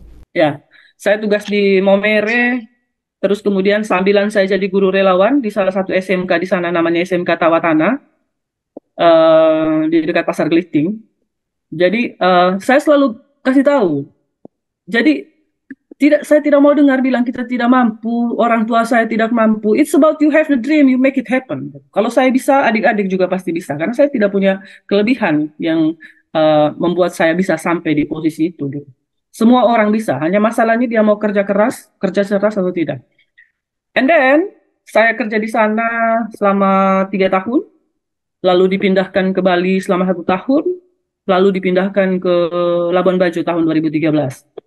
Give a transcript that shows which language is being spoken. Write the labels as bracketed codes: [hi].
[id] Ya, saya tugas di Momere, terus kemudian sambilan saya jadi guru relawan di salah satu SMK di sana namanya SMK Tawatana di dekat Pasar Geliting. Jadi saya selalu kasih tahu. Jadi saya tidak mau dengar bilang kita tidak mampu, orang tua saya tidak mampu. [en] It's about you have the dream, you make it happen. [id] Kalau saya bisa, adik-adik juga pasti bisa. Karena saya tidak punya kelebihan yang membuat saya bisa sampai di posisi itu. Gitu. Semua orang bisa, hanya masalahnya dia mau kerja keras atau tidak. [en] And then, [id] saya kerja di sana selama 3 tahun, lalu dipindahkan ke Bali selama 1 tahun, lalu dipindahkan ke Labuan Bajo tahun 2013.